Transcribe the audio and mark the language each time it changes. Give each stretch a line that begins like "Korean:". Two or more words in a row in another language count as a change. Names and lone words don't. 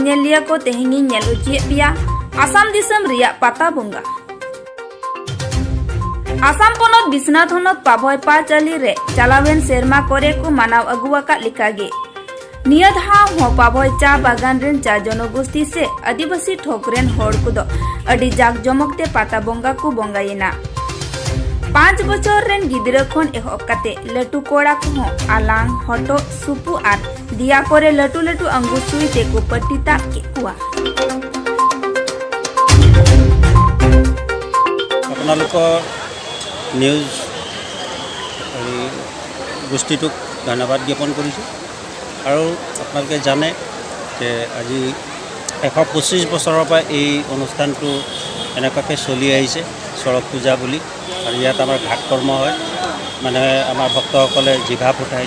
Santali: ᱜᱟᱹᱠᱷᱩᱲᱤᱭᱟᱹ ᱠᱚ ᱛᱮᱦᱮᱧᱤᱧ ᱧᱮᱞ ᱦᱚᱪᱚᱭᱮᱫ ᱯᱮᱭᱟ आसाम दिसम रिया पाता बोंगा। आसाम पोनोत बिश्वनाथ होनोत पाभय पाचाली रे चलावेन सेरमा करे को मानाव अगुवाका लिकागे निया धाव हो पाभय चा बागान रेन चा जनगोष्ठी से आदिवासी ठोकरेन होड़ कुदो अडी जाक जमकते पाता बोंगा को बोंगायेना 5 बछर रेन गिदरा खन एहब काते लटू कोड़ा को आलांग हटो सुपु आर दिया करे लटू लटू अंगुर सुई ते को पट्टीता के कुआ
Assamese: আপোনালোকৰ নিউজ গোষ্ঠীটোক ধন্যবাদ জ্ঞাপন কৰিছোঁ আৰু আপোনালোকে জানে যে আজি 125 বছৰৰ পৰা এই অনুষ্ঠানটো এনেকুৱাকৈ চলি আহিছে চৰক পূজা বুলি আৰু ইয়াত আমাৰ ঘাট কৰ্ম হয় মানে আমাৰ ভক্তসকলে জিভা ফুটাই